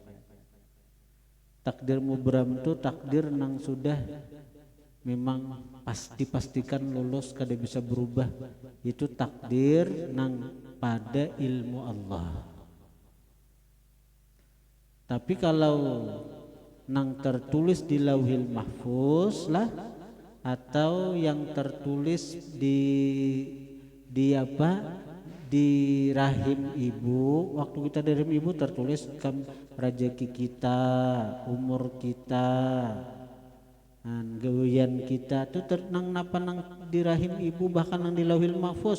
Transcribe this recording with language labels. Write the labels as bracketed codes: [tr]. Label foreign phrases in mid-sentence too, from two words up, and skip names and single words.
[id] Takdir mubram itu takdir nang sudah memang dipastikan lulus, kada bisa berubah. Itu takdir nang pada ilmu Allah. Tapi kalau nang tertulis di Lauhil Mahfuz lah, atau yang tertulis di rahim ibu, waktu kita dari rahim ibu tertulis rezeki kita, umur kita, gawian kita tuh nang di rahim ibu, bahkan nang di Lauhil Mahfuz.